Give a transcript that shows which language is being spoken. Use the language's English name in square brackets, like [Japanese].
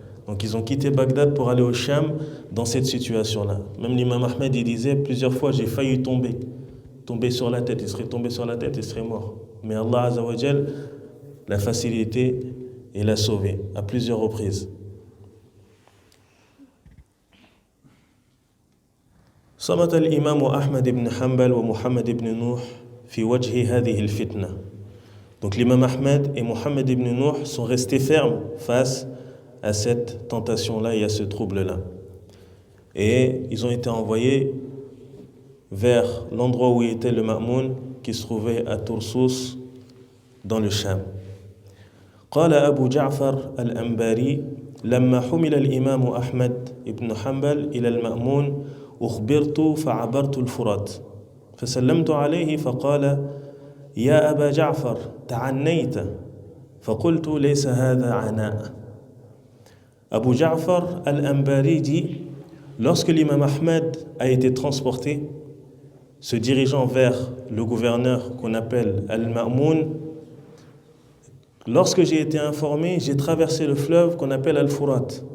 [French] Donc ils ont quitté Bagdad pour aller au Sham dans cette situation-là. Même l'imam Ahmed, il disait plusieurs fois, j'ai failli tomber sur la tête. Il serait tombé sur la tête, il serait mort. Mais Allah Azza wa Jal l'a facilité et l'a sauvé à plusieurs reprises. [Arabic] صمت الإمام أحمد بن حنبل ومحمد بن نوح في وجه هذه الفتنة. [French] Donc l'imam Ahmed et Mohammed ibn Nuh sont restés fermes face à cette tentation-là et à ce trouble-là. Et ils ont été envoyés vers l'endroit où était le Ma'moun, qui se trouvait à Toursus, dans le Sham. [Arabic] قال أبو جعفر الأنباري لما حمل الإمام أحمد بن حنبل إلى المأمون أخبرت فعبرت الفرات فسلمت عليه فقال يا أبا جعفر تعنيت فقلت ليس هذا عناء. [French] Abu Ja'far al-Anbari dit, lorsque l'imam Ahmed a été transporté, se dirigeant vers le gouverneur qu'on appelle Al-Ma'moun, lorsque j'ai été informé, j'ai traversé le fleuve qu'on appelle Al-Furat.